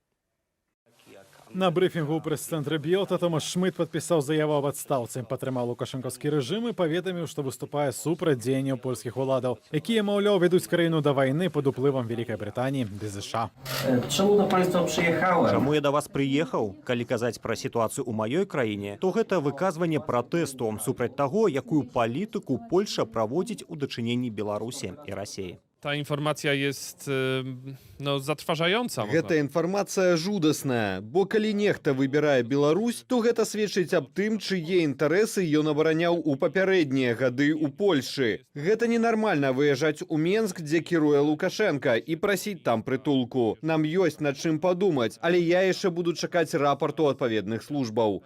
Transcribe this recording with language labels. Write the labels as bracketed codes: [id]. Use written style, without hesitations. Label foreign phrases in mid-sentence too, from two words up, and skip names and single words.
[be] На брифінгу ў прэс-цэнтры Біелта Томаш Шмыт падпісаў заяву аб адстаўцы, падтрымаў лукашэнкаўскі рэжым і паведаміў, што выступае супраць дзеянняў польскіх уладаў, якія, маўляў, вядуць краіну да вайны пад уплывам Вялікай Брытаніі ды ЗША. Чаму да панства прыехала? Чаму я да вас прыехаў? Калі казаць пра сітуацыю ў маёй краіне, то гэта выказванне пратэсту супраць таго, якую палітыку Польша праводзіць у дачыненні Беларусі і Расіі. [pl] Ta informacja jest zatrważająca. [be] Гэта інфармацыя жудасная, бо калі нехта выбірае Беларусь, то гэта сведчыць аб тым, чые інтарэсы ён абараняў у папярэднія гады ў Польшчы. Гэта ненармальна выязджаць у Менск, дзе кіруе Лукашенка, і прасіць там прытулку. Нам ёсць над чым падумаць, але я яшчэ буду чакаць рапарту адпаведных службаў.